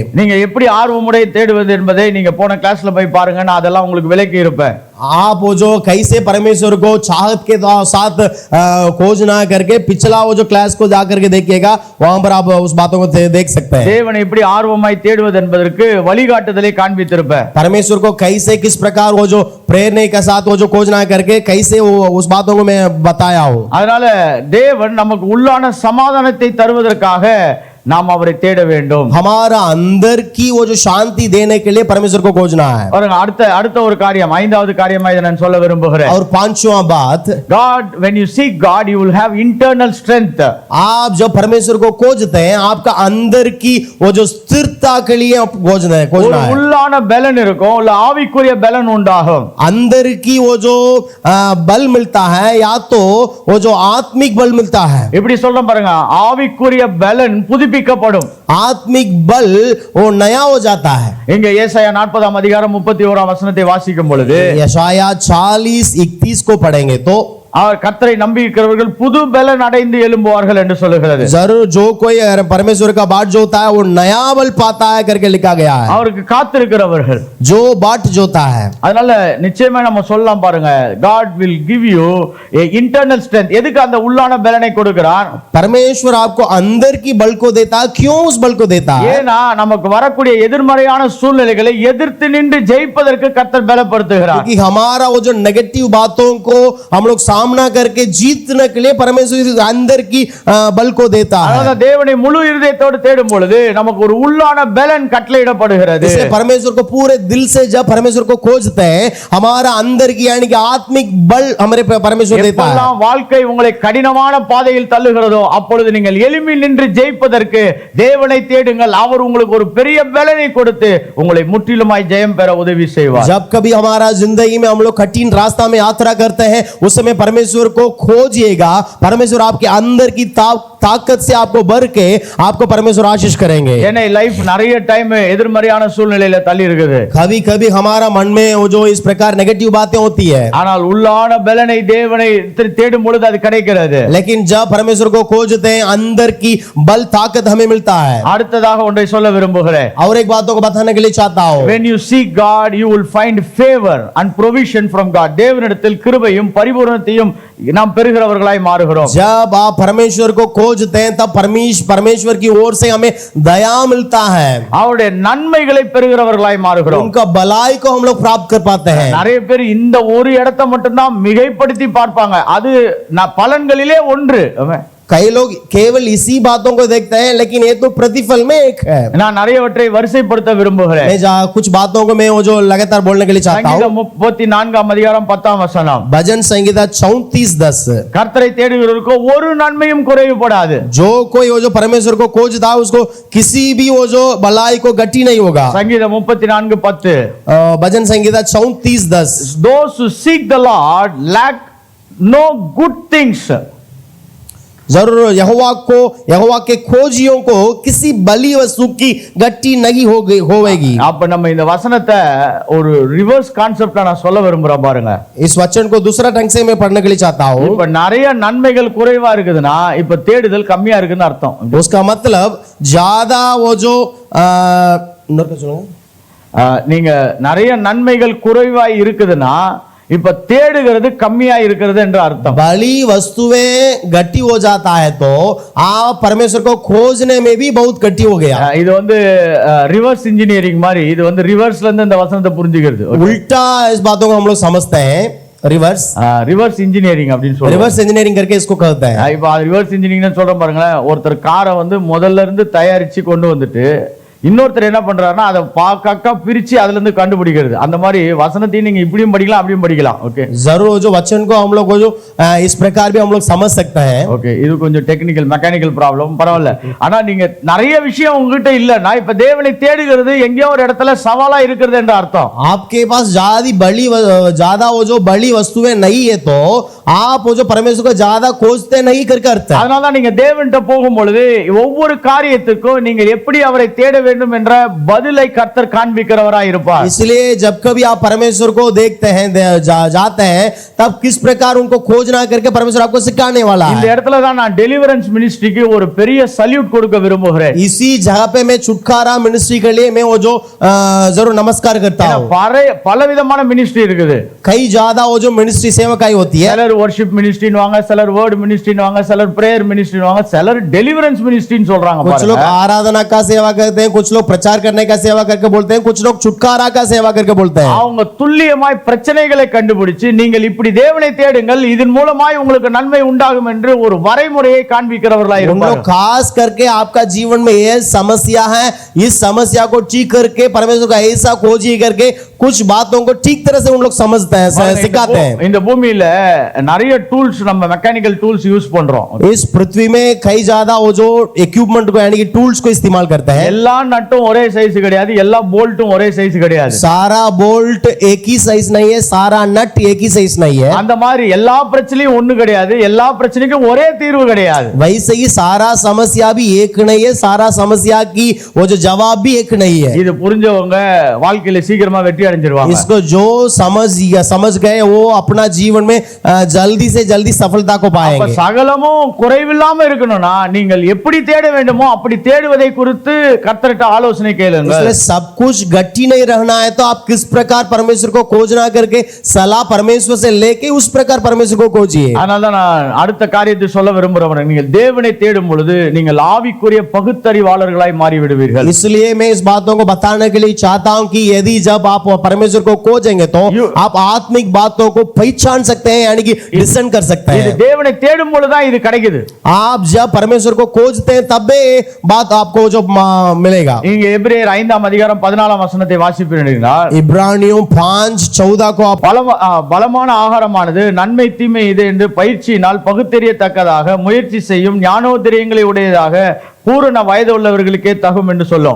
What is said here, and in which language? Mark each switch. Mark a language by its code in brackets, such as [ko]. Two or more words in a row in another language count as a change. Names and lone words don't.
[ta] நீங்க எப்படி ஆர்வமுடைய தேடுவது என்பதை நீங்க போன கிளாஸ்ல போய் பாருங்க, நான் அதெல்லாம் உங்களுக்கு விளக்கி இருப்பேன். [hi] आप वो जो कैसे परमेश्वर को चाहत के साथ खोजना करके पिछला वो जो क्लास को जाकर के देखिएगा, वहां पर आप उस बातों को देख सकते हैं। [ta] தேவனை எப்படி ஆர்வமாய் தேடுவது என்பதற்கு வழிகாட்டுதலை காண்பித்திருப்பேன். [hi] परमेश्वर को कैसे किस प्रकार वो जो प्रेरणा के साथ वो जो खोजना करके कैसे वो उस बातों को मैं बताया हूं। [ta] அதனால தேவன் நமக்கு உள்ளான சமாதானத்தை தருவதற்காக நாம் அவரை தேட வேண்டும். [hi] हमारा अंदर की वो जो शांति देने के लिए परमेश्वर को खोजना है। [ta] பாருங்க, அடுத்த ஒரு காரியம், ஐந்தாவது காரியமா இதை நான் சொல்ல விரும்புகிறேன். [hi] और पांचवा बात, [en] God, when you seek God, you will have internal strength. [hi] आप जब परमेश्वर को खोजते हैं आपका अंदर की वो जो स्थिरता के लिए आप खोजना है। [ta] உள்ளான பலன் இருக்கும், இல்ல ஆவிக்குரிய பலன் உண்டாகும். [hi] अंदर की वो जो बल मिलता है या तो वो जो आत्मिक बल मिलता है। [ta] இப்படி சொல்றேன் பாருங்க, ஆவிக்குரிய பலன் புதுப்பிக்கப்படும். [hi] आत्मिक बल वो नया हो जाता है। [ta] இங்க ஏசாயா 40ஆம் அதிகாரம் 31ஆம் வசனத்தை வாசிக்கும் பொழுது, [hi] यशाया 40:31 को पढ़ेंगे तो [ta] அவர் கர்த்தரை நம்பி இருக்கிறவர்கள் புது பலன் அடைந்து எழும்புவார்கள் என்று சொல்லுகிறது. [hi] जरूर जो कोई परमेश्वर का बाट जोता है वो नया बल पाता है करके लिखा गया है। [ta] அவருக்கு காத்திருக்கிறவர்கள் [hi] जो बाट जोता है। [ta] அதனால நிச்சயமா நம்ம சொல்லலாம் பாருங்க, [en] God will give you a internal strength. [ta] எதுக்கு அந்த உள்ளான பலனை கொடுக்கிறார்? [hi] परमेश्वर आपको अंदर की बल को देता है। क्यों उस बल को देता है? [ta] ஏனா நமக்கு வரக்கூடிய எதிர்மறையான சூழ்நிலைகளை எதிர்த்து நின்று ஜெயிப்பதற்கு கர்த்தர் பலப்படுத்துகிறார். [hi] क्योंकि हमारा वो जो नेगेटिव बातों को हम लोग सामने सामना करके जीतने के लिए परमेश्वर इस अंदर की बल को देता है। [ta] அதாவது தேவனை முழு இருதயத்தோடு தேடும் பொழுது நமக்கு ஒரு உள்ளான பலன் கட்டளையிடப்படுகிறது. [hi] इसलिए परमेश्वर को पूरे दिल से जब परमेश्वर को खोजते हैं हमारा अंदर की यानी कि आत्मिक बल हमारे परमेश्वर देता है। [ta] எப்பெல்லாம் வாழ்க்கை உங்களை கடினமான பாதையில் தள்ளுகிறதோ அப்பொழுது நீங்கள் எளிமை நின்று ஜெயிப்பதற்கு தேவனை தேடுங்கள். அவர் உங்களுக்கு ஒரு பெரிய பலனை கொடுத்து உங்களை முற்றிலுமாய் ஜெயம் பெற உதவி செய்வார். [hi] जब कभी हमारा जिंदगी में हम लोग कठिन रास्ता में यात्रा करते हैं उस समय परमेश्वर को खोजिएगा। परमेश्वर आपके अंदर की ताकत से आपको भर के आपको परमेश्वर आशीष करेंगे। [ta] ஏன்னா லைஃப் நிறைய டைம் எதிர்மறையான சூழ்நிலையில தள்ளி இருக்குது. [hi] कभी कभी हमारा मन में वो जो इस प्रकार नेगेटिव बातें होती है [ta] ஆனால் உள்ளான பலனை தேவனை தேடும் பொழுது அது கிடைக்கிறது. [hi] लेकिन जब परमेश्वर को खोजते हैं अंदर की बल ताकत हमें मिलता है। [ta] அடுத்ததாக ஒன்றை சொல்ல விரும்புகிறேன். [hi] और एक बातों को बताने के लिए चाहता हूं, [en] when you seek God you will find favor and provision from God. [ta] தேவனிடத்தில் கிருபையும் பரிபூரணத்தையும் நாம் பெறுகிறவர்களாய் மாறுகிறோம். [hi] जब आप परमेश्वर को खोजते हैं तब परमेश्वर की ओर से हमें दया मिलता है, [ta] அவருடைய நன்மைகளை பெறுகிறவர்களாய் மாறுகிறோம். [hi] उनका भलाई को हम लोग प्राप्त कर पाते हैं। [ta] நிறைய பேர் இந்த ஒரு இடத்தை மட்டும் தான் மிகைப்படுத்தி பார்ப்பாங்க. அது பலன்களிலே ஒன்று. [hi] कई लोग केवल इसी बातों को देखते हैं लेकिन ये तो प्रतिफल में एक है। [ta] நான் நிறையவற்றை வரிசைப்படுத்த விரும்புகிறேன். [hi] मैं कुछ बातों को मैं वो जो लगातार बोलने के लिए चाहता हूं। [ta] 34 அதிகாரம் 10 வசனம், [hi] भजन संहिता 34:10, [ta] கர்த்தரை தேடுகிறவருக்கு ஒரு நன்மையும் குறைவுபடாது. [hi] जो कोई वो जो परमेश्वर को खोजता है उसको किसी भी वो जो भलाई को घटी नहीं होगा। [ta] சங்கீதம் 34:10, [hi] भजन संहिता 34:10, [en] those who seek the Lord lack no good things. [hi] जरूर यहोवा के खोजियों को किसी बली वस्तु की गट्टी नहीं होगी। [ta] அப்ப நம்ம இந்த வசனத்தை ஒரு [en] reverse concept [ta] நான் சொல்ல விரும்புறேன் பாருங்க. [hi] इस वचन को दूसरा ढंग से मैं पढ़ने के लिए चाहता हूं। [ta] இப்ப நிறைய நன்மைகள் குறைவா இருக்குதுன்னா இப்ப தேடுதல் கம்மியா இருக்குன்னு அர்த்தம். [hi] उसका मतलब ज्यादा वो जो [ta] நீங்க நிறைய நன்மைகள் குறைவாய் இருக்குதுன்னா இப்ப தேடுகிறது கம்மியா இருக்கிறது என்று அர்த்தம். [hi] बली वस्तुएं गट्टी हो जाता है तो आप परमेश्वर को खोजने में भी बहुत गट्टी हो गया। [ta] இது வந்து [en] reverse engineering [ta] மாதிரி, இது வந்து ரிவர்ஸ்ல இருந்து இந்த வசனத்தை புரிஞ்சுக்கிறது. [hi] उल्टा इस बातों को हम लोग समझते हैं, रिवर्स [ta] इंजीनियरिंग அப்படின்னு சொல்றோம். [en] reverse engineering [hi] करके इसको कहते हैं। [ta] இப்போ [en] reverse engineering [ta] சொல்றோம் பாருங்களேன். ஒருத்தர் காரை வந்து முதல்ல இருந்து தயாரிச்சு கொண்டு வந்துட்டு இன்னொருத்தர் என்ன பண்றாருன்னா அதை பாக்கா பிரிச்சு அதுல இருந்து கண்டுபிடிக்கிறது. அந்த மாதிரி வசனத்தையும் நீங்க இப்படியும் படிக்கலாம் அப்படியும் படிக்கலாம். ஓகே, [hi] जरूर जो वचन को हम लोग जो इस प्रकार भी हम लोग समझ सकते हैं। [ta] ஓகே, இது கொஞ்சம் [en] technical mechanical problem, [ta] பரவாயில்ல. ஆனா நீங்க நிறைய விஷயம் உங்ககிட்ட இல்லன்னா இப்ப தேவனை தேடுகிறது எங்கேயோ ஒரு இடத்துல சவாலா இருக்கிறது என்ற அர்த்தம். [hi] आपके पास ज्यादा वो जो बड़ी वस्तुएं नहीं है तो आप वो जो परमेश्वर को ज्यादा खोजते नहीं करके अर्थ है। [ta] அதனால தான் நீங்க தேவன்கிட்ட போகும்பொழுது ஒவ்வொரு காரியத்துக்கும் நீங்க எப்படி அவரை தேட வேண்டும் என்ற பதிலை கர்த்தர் காண்பிக்கிறவராய் இருப்பார். [hi] इसलिए जब कभी आप परमेश्वर को देखते हैं जाते हैं तब किस प्रकार उनको खोजना करके परमेश्वर आपको सिखाने वाला है। [ta] இந்த இடத்துல தான் நான் [en] deliverance ministry [ta] ஒரு பெரிய சல்யூட் கொடுக்க விரும்புகிறேன். [hi] इसी जगह पे मैं छुटकारा मिनिस्ट्री के लिए मैं वो जो जरूर नमस्कार करता हूं। [ta] பலவிதமான மினிஸ்ட்ரி இருக்குது. [hi] कई ज्यादा वो जो मिनिस्ट्री सेवकाई होती है। [ta] சிலர் [en] worship ministry, [ta] சிலர் [en] word ministry, [ta] சிலர் [en] prayer ministry, [ta] சிலர் [en] deliverance ministry [ta] சொல்றாங்க. [hi] कुछ लोग आराधना का सेवा करते हैं, कुछ लोग प्रचार करने का सेवा करके बोलते हैं, कुछ लोग छुटकारा का सेवा करके बोलते हैं। [ta] அவங்க துல்லியமாய் பிரச்சனைகளை கண்டுபிடிச்சு நீங்கள் இப்படி தேவனை தேடுங்கள் இதன் மூலமாய் உங்களுக்கு நன்மை உண்டாகும் என்று ஒரு வரைமுறையை காண்பிக்கிறவர்களாய் இருப்பார்கள். [hi] खास करके आपका जीवन में ये समस्या है, इस समस्या को ठीक करके परमेश्वर का ऐसा खोजी करके कुछ बातों को ठीक तरह से उन लोग समझते हैं, सिखाते हैं। [ta] இந்த பூமியில நிறைய டூல்ஸ் நம்ம [en] mechanical tools use [ta] பண்றோம். [hi] इस पृथ्वी में कई ज्यादा वो जो इक्विपमेंट को यानी कि टूल्स को इस्तेमाल करते हैं। [ta] எல்லா நட்டும் ஒரே சைஸ் கிடையாது, எல்லா போல்ட்டும் ஒரே சைஸ் கிடையாது. [hi] सारा बोल्ट एक ही साइज नहीं है, सारा नट एक ही साइज नहीं है। [ta] அந்த மாதிரி எல்லா பிரச்சனையும் ஒண்ணு கிடையாது, எல்லா பிரச்சனைக்கும் ஒரே தீர்வு கிடையாது. [hi] वैसे ही सारा समस्या भी एक नहीं है, सारा समस्या की वो जो जवाब भी एक नहीं है। [ta] இது புரிஞ்சவங்க வாழ்க்கையில சீக்கிரமா வெற்றி அடைஞ்சிருவாங்க. [hi] इसको जो समझ गए वो अपना जीवन में जल्दी से जल्दी सफलता को पाएंगे। [ta] சகலமும் குறைவில்லாம இருக்கணும்னா நீங்கள் எப்படி தேட வேண்டுமோ அப்படி தேடுவதை குறித்து கர்த்தர்ட்ட ஆலோசனை கேளுங்க. [hi] इसलिए सब कुछ गट्टी नहीं रहना है तो आप किस प्रकार परमेश्वर को खोजना करके सलाह परमेश्वर से लेके उस प्रकार परमेश्वर को खोजिए। [ta] அதனால தான் நான் அடுத்த காரியத்தை சொல்ல விரும்புறேன். நீங்கள் தேவனை தேடும் பொழுது நீங்கள் ஆவிக்குரிய பகுத்தறிவாளர்களாய் மாறி விடுவீர்கள். [hi] इसलिए मैं इस बातों को बताने के लिए चाहता हूं कि यदि जब आप परमेश्वर को खोजेंगे तो आप आत्मिक बातों को पहचान सकते हैं, यानी कि डिस्कर्न कर सकते [ta] இது [hi] हैं। [ta] தேவனை தேடும் பொழுதுதான் இது கிடைக்குது. [hi] आप जब परमेश्वर को खोजते हैं तब भी बात आपको जो मिलेगा। [ta] இங்க எபிரேயர் 5:14 வாசிப்பீர்கள். [hi] इब्रानियों 5:14 को आप [ta] பலமான ஆகாரமானது நன்மை தீமை இது என்று பயிற்சியினால் பகுத்தெறியத்தக்கதாக முயற்சி செய்யும் ஞானோதரியங்களை உடையதாக பூரண வயது உள்ளவர்களுக்கே தகும் என்று சொல்லும்.